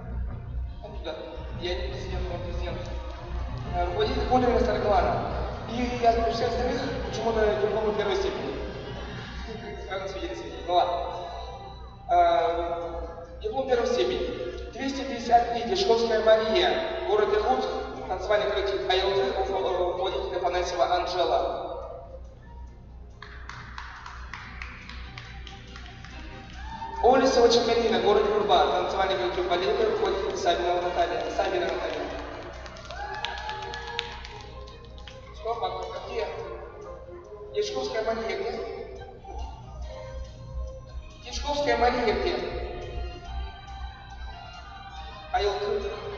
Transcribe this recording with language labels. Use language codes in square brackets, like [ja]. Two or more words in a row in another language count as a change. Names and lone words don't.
[ru] Вот туда. Я не президент, он президент. Руководитель Кодина Старклана. И я у всех остальных почему-то дипломы первой степени. Сразу свидетельствую. Ну ладно. Диплом первой степени. 253. Дешковская Мария. Город Иркутск. Танцевальный коллектив АЛТ. Руководитель Афанасьева Анжела. Олесова Чекалина. Город Юрба. Танцевальный коллектив Балета. Руководитель Сабина Наталья. Где? Дешковская Мария где? Дешковская Мария где? АЛК.